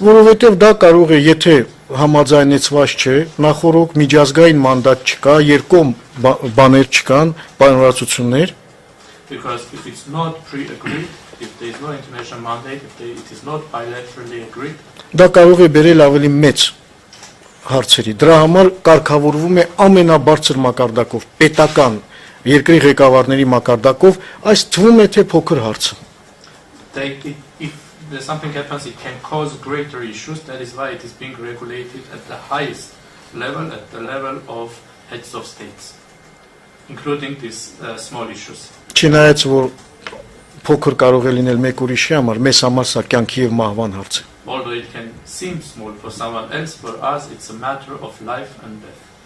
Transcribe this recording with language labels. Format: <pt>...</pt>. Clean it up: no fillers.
<hy>Որովհետև դա կարող է, եթե համաձայնեցված չէ, նախորդ միջազգային մանդատ չկա, երկկողմ բաներ չկան, պայմանավորվածություններ,</hy> <en>because if it's not pre-agreed, if there is no international mandate, it is not bilaterally agreed,</en> <hy>դա կարող է բերել ավելի մեծ հարցերի։ Դրա համար կարգավորվում է ամենաբարձր մակարդակով, պետական երկրի ղեկավարների մակարդակով, այս թվում է թե փոքր հարցը։</hy> <en>If something happens, it can cause greater issues. That is why it is being regulated at the highest level, at the level of heads of states, including these small issues.</en> <hy>Չնայած որ փոքր կարող է լինել մեկ ուրիշի համար, մեզ համար սա կյանքի եւ մահվան հարց է։</hy> <en>Although it can seem small for someone else, for us it's a matter of life and death.</en>